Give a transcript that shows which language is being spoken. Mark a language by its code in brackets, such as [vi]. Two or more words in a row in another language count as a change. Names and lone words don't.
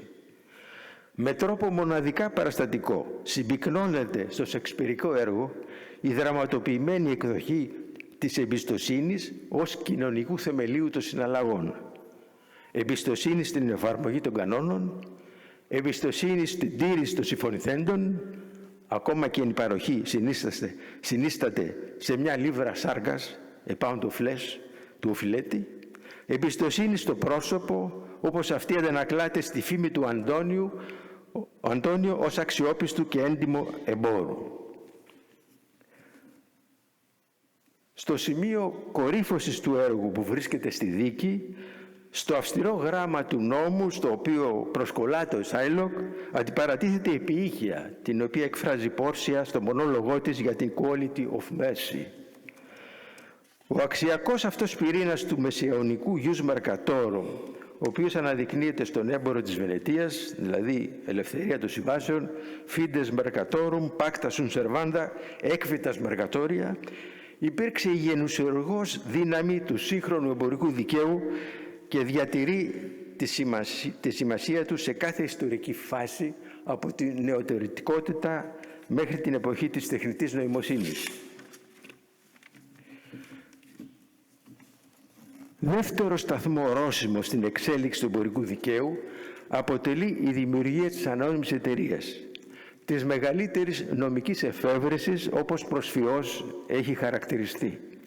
[el] Με τρόπο μοναδικά παραστατικό συμπυκνώνεται στο σεξπιρικό έργο η δραματοποιημένη εκδοχή της εμπιστοσύνης ως κοινωνικού θεμελίου των συναλλαγών. Εμπιστοσύνη στην εφαρμογή των κανόνων, εμπιστοσύνη στην τήρηση των συμφωνηθέντων, ακόμα και η παροχή συνίσταται σε μια λίβρα σάρκας, [en] a pound of flesh, [el] του οφειλέτη, εμπιστοσύνη στο πρόσωπο, όπως αυτή αντανακλάται στη φήμη του Αντώνιο ως αξιόπιστου και έντιμο εμπόρου. Στο σημείο κορύφωσης του έργου που βρίσκεται στη δίκη, στο αυστηρό γράμμα του νόμου, στο οποίο προσκολάται ο Σάιλοκ, αντιπαρατίθεται η ποιήχεια, την οποία εκφράζει Πόρσια στο μονόλογό της για την [en] quality of mercy. [el] Ο αξιακός αυτός πυρήνας του μεσαιωνικού [la] ius mercatorum, [el] ο οποίος αναδεικνύεται στον έμπορο της Βενετίας, δηλαδή ελευθερία των συμβάσεων, [la] fides mercatorum, pacta sunt servanda, equitas mercatoria, [el] υπήρξε η γενουσιουργός δύναμη του σύγχρονου εμπορικού δικαίου και διατηρεί τη σημασία του σε κάθε ιστορική φάση, από τη νεωτερητικότητα μέχρι την εποχή της τεχνητής νοημοσύνης. Δεύτερο σταθμό ορόσημο στην εξέλιξη του εμπορικού δικαίου αποτελεί η δημιουργία της ανώνυμης εταιρείας, της μεγαλύτερης νομικής εφεύρεσης, όπως προσφυώς έχει χαρακτηριστεί.